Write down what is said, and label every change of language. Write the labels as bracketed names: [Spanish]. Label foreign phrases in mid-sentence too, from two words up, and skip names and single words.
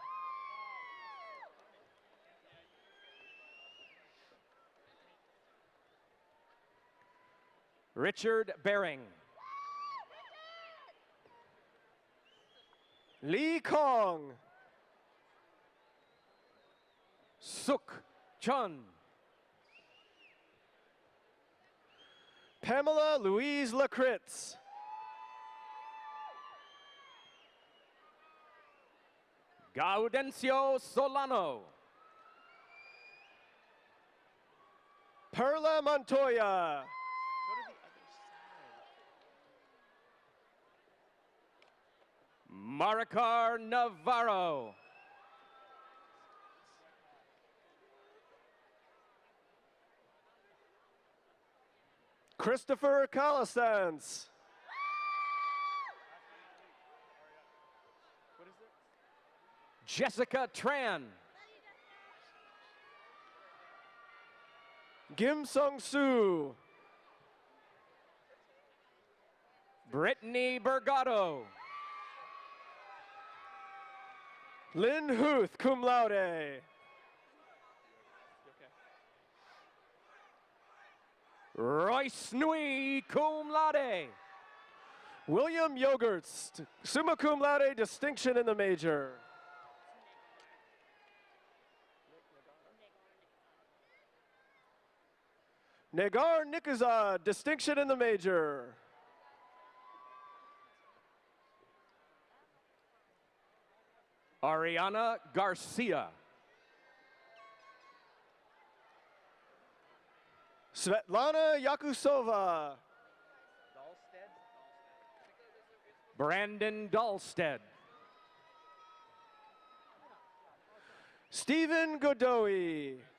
[English] Richard Bering. Lee Kong. Suk Chun. Pamela Louise Lakritz. Gaudencio Solano. Perla Montoya. Maricar Navarro. Christopher Calisans. Jessica Tran. Kim Sung Soo. Brittany Bergato. Lynn Huth, [Latin] cum laude. [English] Royce Nui, [Latin] cum laude. [English] William Yogurts, [Latin] summa cum laude, [English] distinction in the major. Negar Nikazad, distinction in the major. Ariana Garcia. Svetlana Yakusova. Brandon Dahlstead. Stephen Godoy.